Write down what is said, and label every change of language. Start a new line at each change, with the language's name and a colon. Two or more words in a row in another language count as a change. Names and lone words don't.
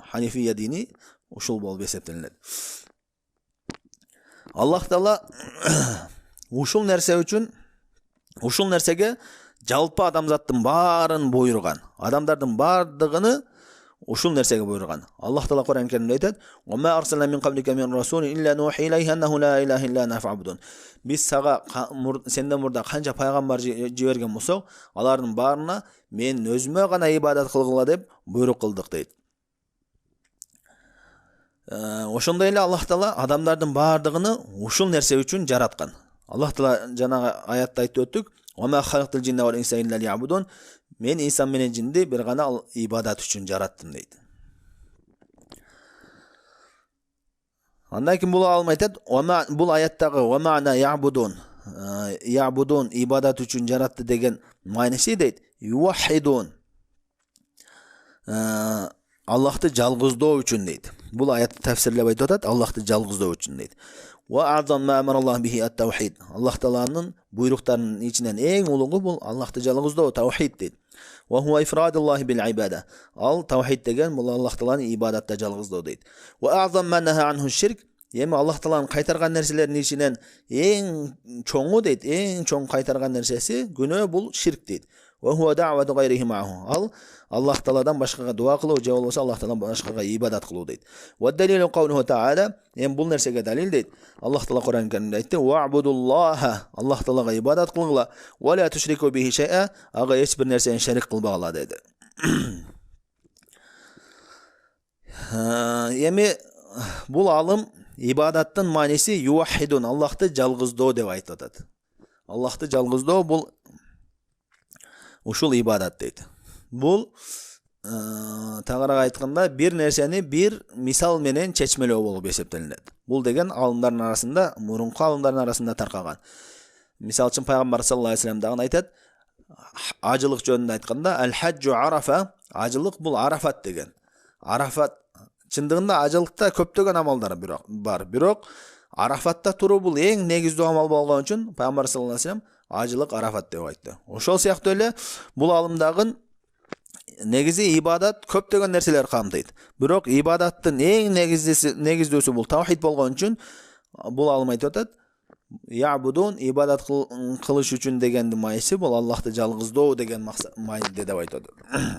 Kyrgyz: Ханифия дини ушул болуп эсептелинет. Аллах таала ушул нерсе үчүн, ушул нерсеге жалпы адамзаттын баарын буйруган. Адамдардын бардыгыны ушул нерсеге буйруган. Аллах таала Кур'ан Каримде айтат:
Arabic: "وما أرسلنا من قبلك من رسول إلا نوحي إليه أنه لا إله إلا أنا فاعبدون."
Kyrgyz: Биз сага сенден мурда канча пайгамбар жиберген болсок, алардын баарына мен өзүмө гана ибадат кылгыла деп буйрук кылдык дейт. Ошондой эле Аллах таала адамдардын баардыгыны ушул нерсе үчүн жараткан. Аллах таала жанагы аятта айтып өттүк:
Arabic: "وما خلقت الجن والإنس إلا ليعبدون."
Kyrgyz: Мен инсан менен жинди бир гана ибадат үчүн жараттым дейт. Андан кийин бул алым айтат, бул аяттагы
Arabic: "ومعنى يعبدون",
Kyrgyz: я'будун ибадат үчүн жаратты деген мааниси дейт, ювахидун, Аллахты жалгыздоо үчүн дейт. Бул аятты тафсирлеп айтып атат, Аллахты жалгыздоо үчүн дейт.
Arabic: وأعظم ما أمر الله به التوحيد.
Kyrgyz: Аллах тааланын буйруктарынын ичинен эң улугу бул Аллахты жалгыздоо, таухид дейт.
Arabic: وهو إفراد الله بالعبادة.
Kyrgyz: Ал таухид деген бул Аллах тааланы ибадатта жалгыздоо дейт.
Arabic: وأعظم ما نهى عنه الشرك.
Kyrgyz: Эми Аллах тааланын кайтарган нерселеринин ичинен эң чоңу дейт, эң чоң кайтарган нерсеси күнөө бул ширк дейт.
Arabic: وهو دعوة غيره معه.
Kyrgyz: Ал Аллах тааладан башкага дуа кылуу, же болбосо Аллах тааладан башкага ибадат кылуу дейт.
Arabic: والدليل قوله تعالى.
Kyrgyz: Эми бул нерсеге далил дейт. Аллах таала Кур'ан Каримде айтты: "Вa'будуллаха", Аллах таалага ибадат кылгыла,
Arabic: "ولا تشركوا به شيئا",
Kyrgyz: ага эч бир нерсени шарик кылбагыла деди. Эми бул алым ибадаттын мааниси ювахидун, Аллахты жалгыздоо деп айтып атат. Аллахты жалгыздоо бул ушул ибадат дейт. Бул тагыраак айтканда бир нерсени бир мисал менен чечмелөө болуп эсептелинет. Бул деген алымдардын арасында, мурунку алымдардын арасында таркаган. Мисал үчүн пайгамбар
Arabic: صلى الله عليه وسلم
Kyrgyz: дагы айтат, ажылык жөнүндө айтканда,
Arabic: "الحج عرفة",
Kyrgyz: ажылык бул арафат деген. Арафат чындыгында ажылыкта көптөгөн амалдар бар, бирок арафатта туруу бул эң негиздүү амал болгон үчүн пайгамбар
Arabic: صلى الله عليه وسلم
Kyrgyz: ажылык арафат деп айтты. Ошол сыяктуу эле бул алымдагы негизи ибадат көптөгөн нерселер камтыйт. Бирок ибадаттын эң негиздүүсү бул таухид болгон үчүн бул алым айтып атат, я'будун ибадат кылыш үчүн дегендин мааниси бул Аллахты жалгыздоо деген мааниде деп айтып атат.